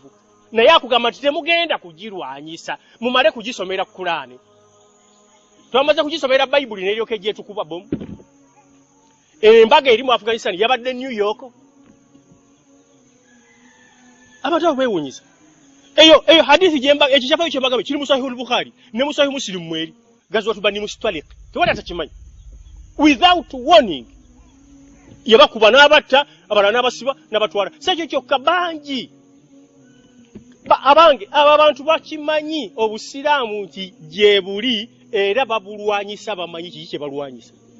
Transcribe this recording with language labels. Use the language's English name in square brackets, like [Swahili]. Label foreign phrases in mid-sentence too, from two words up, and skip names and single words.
[Ganda] Naye akugamba nti temugenda kugirwanyisa, mumale kugisomera Kurani. Twamaze kugisomera Bayibuli n'eryoka ejjetukuba bbomu. Embaga eri mu Afghanistan yabadde New York. Abantu abo beewuunyiza. Eyo hadithi jemba ekichapayo kyembaga kiri mu Sahih al-Bukhari ne mu Sahih Muslim mweri gazwatu bani mustaliq tewali atakimanyi [English] without warning [Ganda] yabakuba n'abatta abalala n'abasiba n'abatwala sekyo kyokka bangi abange aba bantu bakimanyi obusiraamu nti gye buli era babulwanyisa bamanyi kiki kye balwanyisa.